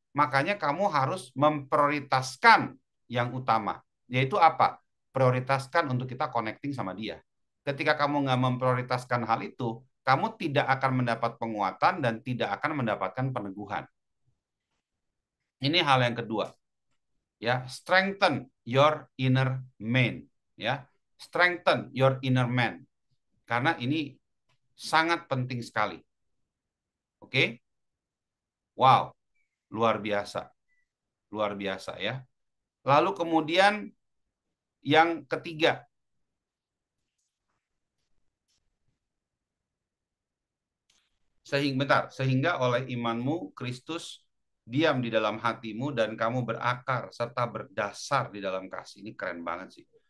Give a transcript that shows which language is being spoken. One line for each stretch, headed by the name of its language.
Indonesian: Makanya kamu harus memprioritaskan yang utama. Yaitu apa? Prioritaskan untuk kita connecting sama dia. Ketika kamu nggak memprioritaskan hal itu, kamu tidak akan mendapat penguatan dan tidak akan mendapatkan peneguhan. Ini hal yang kedua.
English: Ya, strengthen your inner man. Ya, strengthen your inner man.
Indonesian: Karena ini sangat penting sekali. Oke? Wow, luar biasa. Luar biasa ya. Lalu kemudian yang ketiga, sehingga oleh imanmu Kristus diam di dalam hatimu dan kamu berakar serta berdasar di dalam kasih. Ini keren banget sih.